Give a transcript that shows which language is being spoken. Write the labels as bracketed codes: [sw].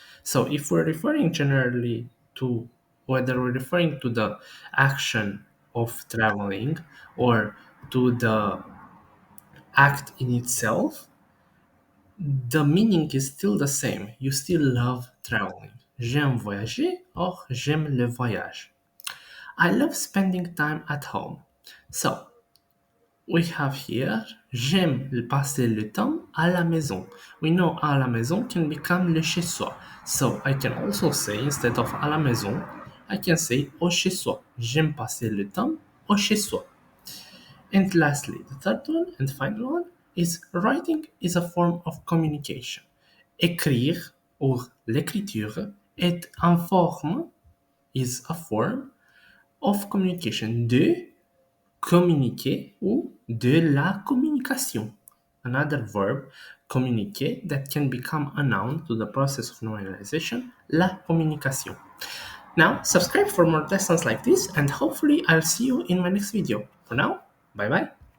[en] So if we're referring generally to whether we're referring to the action of traveling or to the act in itself, the meaning is still the same. You still love traveling. [fr] J'aime voyager or j'aime le voyage. [en] I love spending time at home. So we have here, [fr] j'aime passer le temps à la maison. [en] We know [fr] à la maison [en] can become [fr] le chez soi. [en] So I can also say, instead of à la maison, I can say [fr] au chez soi. J'aime passer le temps au chez soi. [en] And lastly, the third one and final one is writing is a form of communication. [fr] Écrire ou l'écriture est une forme, [en] is a form of communication. [fr] De communiquer ou de la communication. [en] Another verb, communiquer, that can become a noun to the process of nominalization, [fr] la communication. [en] Now, subscribe for more lessons like this, and hopefully I'll see you in my next video. For now, bye bye.